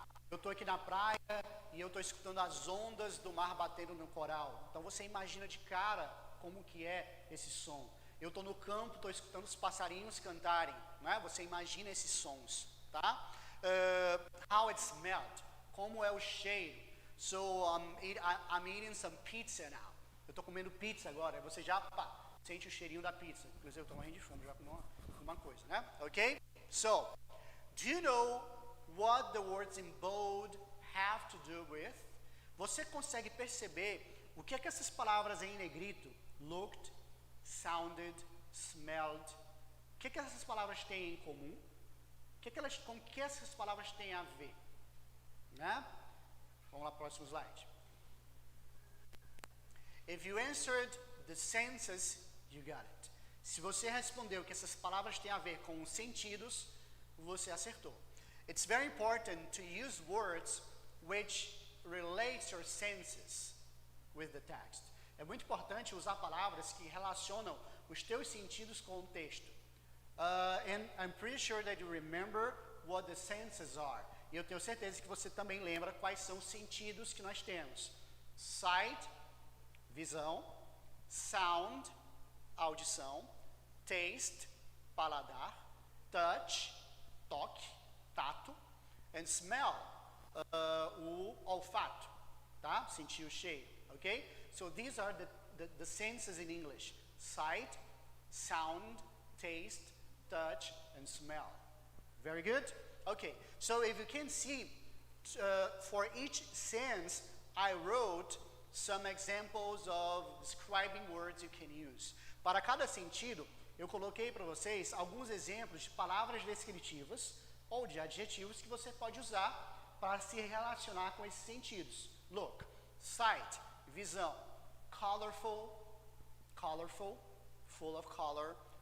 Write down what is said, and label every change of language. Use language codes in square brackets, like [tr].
[pt] Eu estou aqui na praia e eu estou escutando as ondas do mar batendo no coral. Então você imagina de cara como que é esse som. Eu estou no campo, estou escutando os passarinhos cantarem, né? Você imagina esses sons, tá? [en] How it smelled, [pt] como é o cheiro. [en] So I'm eating some pizza now. [pt] Eu estou comendo pizza agora. Você já sente o cheirinho da pizza. Inclusive eu estou morrendo de fome já com uma coisa, né? Ok? [en] So, do you know what the words in bold have to do with? [pt] Você consegue perceber o que é que essas palavras em negrito, looked, sounded, smelled, o que é que essas palavras têm em comum? Com que essas palavras têm a ver? Né? Vamos lá, próximo slide. [en] If you answered the senses, you got it. [pt] Se você respondeu que essas palavras têm a ver com os sentidos, você acertou. [en] It's very important to use words which relate your senses with the text. [pt] É muito importante usar palavras que relacionam os teus sentidos com o texto. [en] And I'm pretty sure that you remember what the senses are. [pt] E eu tenho certeza que você também lembra quais são os sentidos que nós temos. [en] Sight, visão. Sound, audição. [pt] Taste, paladar. Touch, toque, tato. And smell, o olfato, tá? Sentir o cheiro, ok? [en] So these are the senses in English. Sight, sound, taste, touch, and smell. Very good? Okay, so if you can see, for each sense, I wrote some examples of describing words you can use. [pt] Para cada sentido, eu coloquei para vocês alguns exemplos de palavras descritivas ou de adjetivos que você pode usar para se relacionar com esses sentidos. [en] Look, sight, visão. Colorful, colorful, full of color.